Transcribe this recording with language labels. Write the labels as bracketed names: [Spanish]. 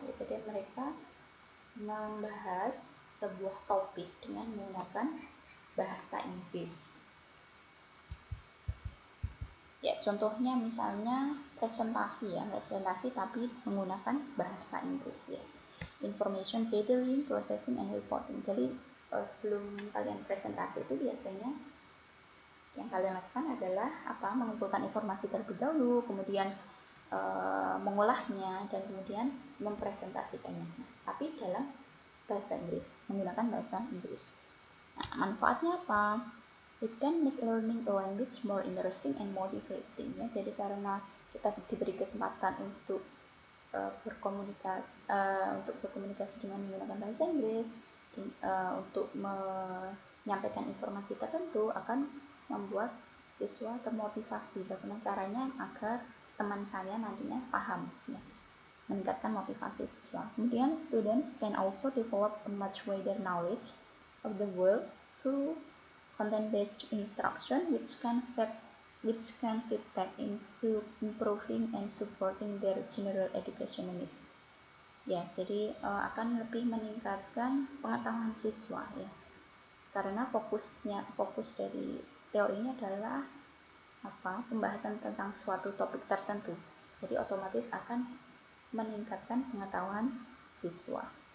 [Indonesian] Ya, jadi mereka membahas sebuah topik dengan menggunakan bahasa Inggris. Ya, contohnya misalnya presentasi tapi menggunakan bahasa Inggris ya. [English] Information gathering, processing, and reporting. [Indonesian] Jadi sebelum kalian presentasi itu biasanya yang kalian lakukan adalah mengumpulkan informasi terlebih dahulu, kemudian mengolahnya, dan kemudian mempresentasikannya. Nah, tapi dalam bahasa Inggris, menggunakan bahasa Inggris. Nah, manfaatnya apa? [English] It can make learning a language more interesting and motivating. [Indonesian] Ya, jadi karena kita diberi kesempatan untuk berkomunikasi dengan menggunakan bahasa Inggris, untuk menyampaikan informasi tertentu akan membuat siswa termotivasi bagaimana caranya agar teman saya nantinya paham, ya, meningkatkan motivasi siswa. Kemudian [English] students can also develop a much wider knowledge of the world through content-based instruction, which can feed back into improving and supporting their general educational needs. [Indonesian] Ya, jadi akan lebih meningkatkan pengetahuan siswa ya. Karena fokus dari teorinya adalah pembahasan tentang suatu topik tertentu. Jadi otomatis akan meningkatkan pengetahuan siswa.